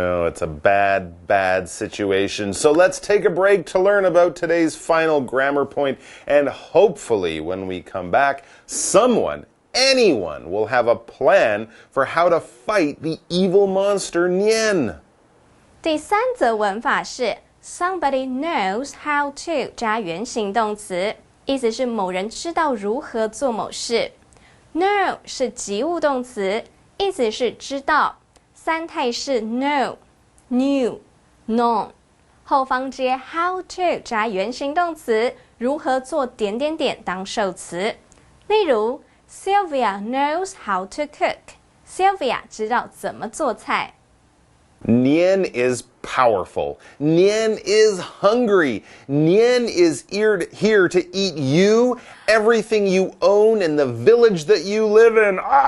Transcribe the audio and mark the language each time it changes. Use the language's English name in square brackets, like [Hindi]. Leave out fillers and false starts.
[English] No, it's a bad, bad situation. So let's take a break to learn about today's final grammar point, and hopefully when we come back, anyone will have a plan for how to fight the evil monster Nian. [Chinese] 第三则文法是 [English] somebody knows how to [Chinese] 加原形动词，意思是某人知道如何做某事。 know 是及物动词，意思是知道。三态是 [English] know, knew, known。 [Chinese] 后方接 [English] how to [Chinese] 加原形动词，如何做点点点当受词。例如 [English] Sylvia knows how to cook. Sylvia [Chinese] 知道怎么做菜。 [English] Nian is powerful. Nian is hungry. Nian is here to eat you, everything you own, and the village that you live in.